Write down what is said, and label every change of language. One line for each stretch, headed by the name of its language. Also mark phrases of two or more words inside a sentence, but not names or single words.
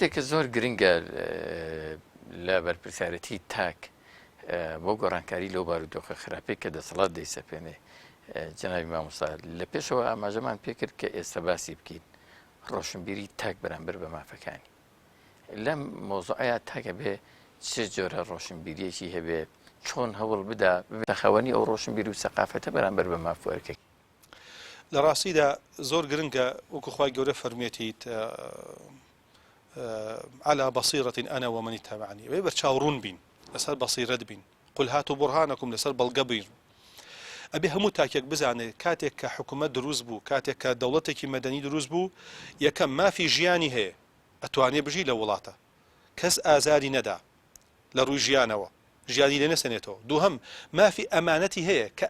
Central Kurdish: زۆر باشە بابەتێک کە زۆر گرنگە لە بەرپرسیارەتی تاک بۆ گۆڕانکاری لەو بارودۆخە خراپەی کە دەسەڵات دەیسەپێنێ جەنابی مامۆستا لە پێشەوە ئاماژەمان پێکرد کە ئێستا باسی بکەین ڕۆشنبیری تاک بەرامبەر بە مافەکانی لەم مۆزوعەیە تاکە بێ چ جۆرە ڕۆشنبیریەکی هەبێ چۆن هەوڵ بدا بەخەوەنی ئەو ڕۆشنبیری و سەقافەتە بەرامبەر بە مافوەرەکە لە ڕاستیدا زۆر گرنگە وەکو خوای گەورە فەرمێتیت
Arabic: على بصيرة أنا ومن اتبعني ويبر
Central Kurdish: چاوڕوون بین لەسەر بەصیرەت بین
Arabic: قل هاتوا برهانكم
Central Kurdish: لەسەر بەڵگە بین ئەبێ هەموو تاکێک بزانێت کاتێک کە حکوومەت دروست بوو کاتێک کە دەوڵەتێکی مەدەنی دروست بوو یەکەم مافی ژیانی هەیە ئەتوانێ بژی لە وڵاتە کەس ئازاری نەدا لە ڕووی ژیانەوە ژیانی لێ نەسەنێتەوە دووهەم مافی ئەمانەتی هەیە کە